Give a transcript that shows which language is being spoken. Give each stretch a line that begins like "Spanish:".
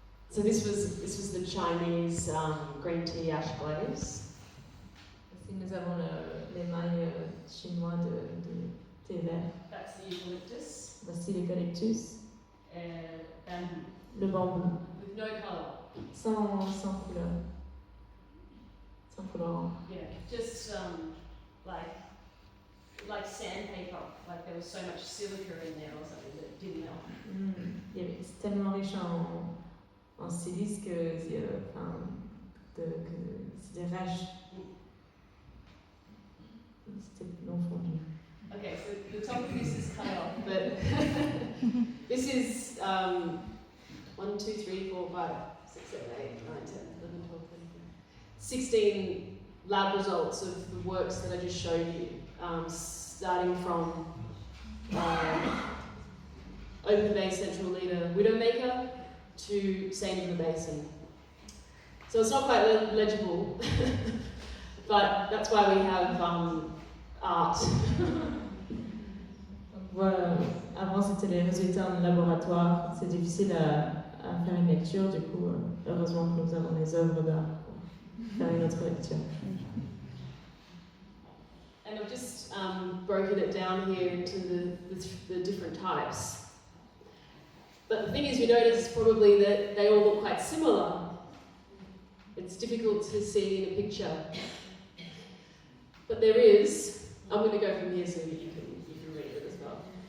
English: So this was the Chinese green tea ash glaze.
French: Ici, nous avons l'émail chinois de thé vert.
English: That's the eucalyptus.
French: Voici l'eucalyptus,
English: And bamboo.
French: le bambou,
English: With no colour.
French: sans couleur. Sans colorant.
English: Yeah, just like sandpaper. Like there was so much silica in there or something that it didn't melt.
French: C'est tellement riche en silice que c'est des rages. C'était non fondu.
English: Okay, so the top of this is cut off, but this is 1, 2, 3, 4, 5, 6, 7, 8, 9, 10, 11, 12, 13, 16 lab results of the works that I just showed you, starting from Open Bay Central Leader Widowmaker to Saint of the Basin. So it's not quite legible, but that's why we have art.
French: Voilà. Avant, c'était les résultats en laboratoire. C'est difficile à faire une lecture. Du coup, heureusement que nous avons les œuvres d'art pour faire une autre lecture.
English: And I've just broken it down here into the different types. But the thing is, you notice probably that they all look quite similar. It's difficult to see in a picture. But there is, I'm going to go from here so that you can read it as well.